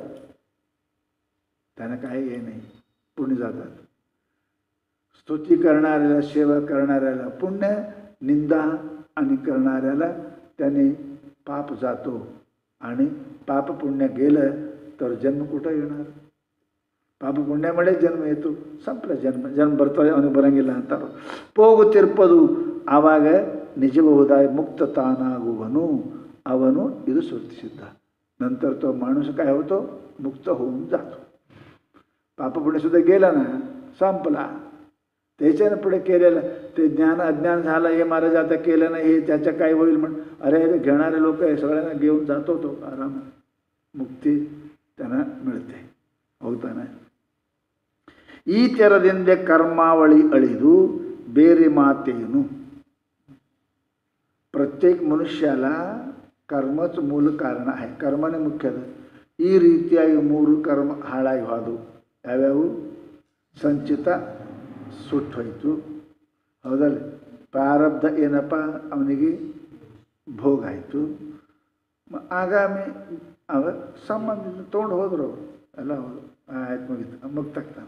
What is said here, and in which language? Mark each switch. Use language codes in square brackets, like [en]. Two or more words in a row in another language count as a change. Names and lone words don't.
[mr] त्यांना काही हे नाही, पुण्य जातात. स्तुती करणाऱ्याला, सेवा करणाऱ्याला पुण्य, निंदा आणि करणाऱ्याला त्याने पाप जातो. आणि पाप पुण्य गेलं तर जन्म कुठं येणार? [kn] ಪಾಪ ಪುಣ್ಯ ಮಾಡೇ ಜನ್ಮ ಆಯಿತು, ಸಂಪಲ ಜನ್ಮ ಬರ್ತವೆ, ಅವನಿಗೆ ಬರಂಗಿಲ್ಲ ಅಂತಾರೆ. ಹೋಗುತ್ತಿರ್ಪದು ಆವಾಗ ನಿಜಬಹುದಾಯ ಮುಕ್ತ ತಾನಾಗುವನು ಅವನು. ಇದು ಶ್ರುತಿ [mr] सिद्ध. नंतर तो माणूस काय होतो? मुक्त होऊन जातो. पाप पुण्य सुद्धा गेला ना, संपला. त्याच्यानं पुढे केलेलं ते ज्ञान अज्ञान झालं, हे महाराज आता केलं नाही, हे त्याचं काय होईल म्हण, अरे घेणारे लोक आहे सगळ्यांना घेऊन जातो तो आराम, मुक्ती त्यांना मिळते. [kn] ಹೋಗ್ತಾನೆ. ಈ ತೆರದಿಂದ ಕರ್ಮಾವಳಿ ಅಳಿದು ಬೇರೆ ಮಾತೇನು. [mr] प्रत्येक मनुष्याला कर्मच मूल कारण आहे. कर्मने मुख्य [kn] ಈ ರೀತಿಯಾಗಿ ಮೂರು ಕರ್ಮ ಹಾಳಾಗಿ ಹೋದವು. ಯಾವ್ಯಾವು? ಸಂಚಿತ ಸುಟ್ಟೋಯ್ತು, ಹೌದಲ್ಲ. ಪ್ರಾರಬ್ಧ ಏನಪ್ಪ, ಅವನಿಗೆ ಭೋಗ ಆಯಿತು. ಆಗಾಮಿ ಅವ ಸಂಬಂಧಿತ ತೊಗೊಂಡು ಹೋದ್ರು ಅವರು ಎಲ್ಲ, ಹೌದು ಆಯ್ತು, ಮುಗಿತು, ಮುಕ್ತಾಗ್ತಾನೆ.